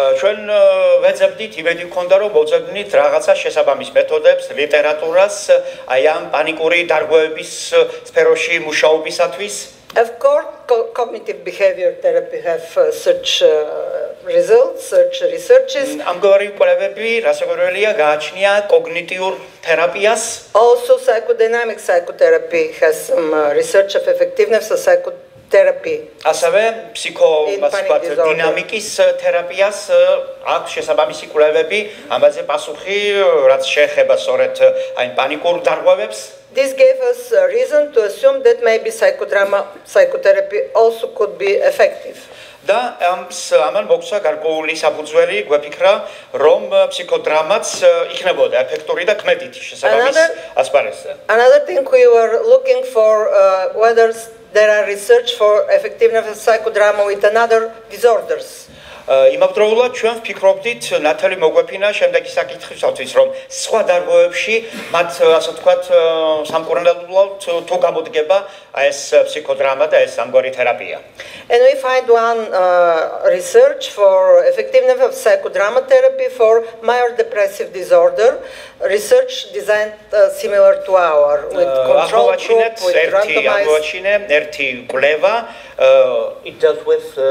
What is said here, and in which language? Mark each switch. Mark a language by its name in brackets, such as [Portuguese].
[Georgian] ჩვენ ვეძებდით, იმედი გქონდა რომ მოძებნით რაღაცა შესაბამის მეთოდებს, ლიტერატურას, აი ამ პანიკური დარღვევების სფეროში მუშაობისათვის. [English] Of course, cognitive behavior therapy have such results, such researches. [Georgian] ამგვარი კვლევები რასაკვირველია გააჩნია კოგნიტიურ თერაპიას. [English] Also, psychodynamic psychotherapy has some research of effectiveness of psychotherapy. [Georgian] ასევე ფსიქოდინამიკის თერაპიას აქვს შესაბამისი კვლევები, ამაზე პასუხი, რაც შეეხება სწორედ აი პანიკურ დარღვევებს. [English] This gave us a reason to assume that maybe psychotherapy also could be effective. [Georgian] და ამან მოგცა გარკვეული საფუძველი გვეფიქრა, რომ ფსიქოდრამაც იქნებოდა ეფექტური და ქმედითი შესაბამის ასპარეზზე. [English] Another thing we were looking for whether there are research for effectiveness of psychodrama with another disorders. [Georgian] იმავდროულად ჩვენ ვფიქრობდით ნათელი მოგვეფინა შემდეგი საკითხისთვის, რომ სხვა დარღვევებში მათ ასე ვთქვათ სამკურნალოდ თუ გამოდგება ეს ფსიქოდრამა და ეს ამგვარი თერაპია. [English] And we find one research for effectiveness of psychodrama therapy for major depressive disorder, research designed similar to our with control group, with randomized. [Georgian] ერთი კვლევა, [English] it dealt with